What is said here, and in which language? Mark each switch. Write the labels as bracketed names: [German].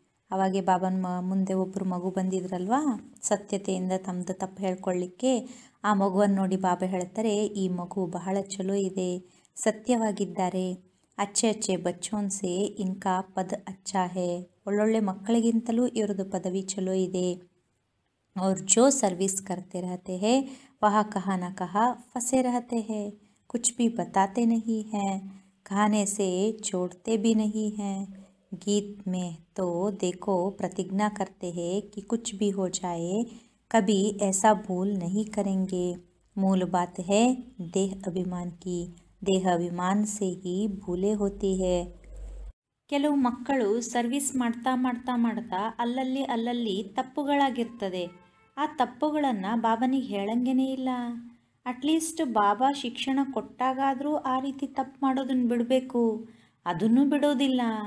[Kannada] ಅವಾಗೆ ಬಾಬನ ಮುಂದೆ ಒಬ್ಬರು ಮಗು ಬಂದಿದ್ರಲ್ವಾ, ಸತ್ಯತೆಯಿಂದ ತಮ್ಮದು ತಪ್ಪು ಹೇಳ್ಕೊಳ್ಳಿಕ್ಕೆ. ಆ ಮಗುವನ್ನು ನೋಡಿ ಬಾಬಾ ಹೇಳ್ತಾರೆ, ಈ ಮಗು ಬಹಳ ಚಲೋ ಇದೆ, ಸತ್ಯವಾಗಿದ್ದಾರೆ. [Hindi] ಅಚ್ಚೆ ಅಚ್ಚೆ ಬಚ್ಚೋನ್ ಸೆ ಇನ್ಕಾ ಪದ ಅಚ್ಚಾ ಹೇ, [Kannada] ಒಳ್ಳೊಳ್ಳೆ ಮಕ್ಕಳಿಗಿಂತಲೂ ಇವ್ರದ್ದು ಪದವಿ ಚಲೋ ಇದೆ. [Hindi] और जो सर्विस करते रहते हैं वह कहा न कहा फंसे रहते हैं, कुछ भी बताते नहीं हैं, कहने से छोड़ते भी नहीं हैं. गीत में तो देखो प्रतिज्ञा करते हैं कि कुछ भी हो जाए कभी ऐसा भूल नहीं करेंगे. मूल बात है देह अभिमान की, देह अभिमान से ही भूले होती है. [Kannada] ಕೆಲವು ಮಕ್ಕಳು ಸರ್ವಿಸ್ ಮಾಡ್ತಾ ಮಾಡ್ತಾ ಮಾಡ್ತಾ ಅಲ್ಲಲ್ಲಿ ತಪ್ಪುಗಳಾಗಿರ್ತದೆ. ಆ ತಪ್ಪುಗಳನ್ನು ಬಾಬನಿಗೆ ಹೇಳಂಗೇ ಇಲ್ಲ. ಅಟ್ಲೀಸ್ಟ್ ಬಾಬಾ ಶಿಕ್ಷಣ ಕೊಟ್ಟಾಗಾದರೂ ಆ ರೀತಿ ತಪ್ಪು ಮಾಡೋದನ್ನು ಬಿಡಬೇಕು, ಅದನ್ನು ಬಿಡೋದಿಲ್ಲ.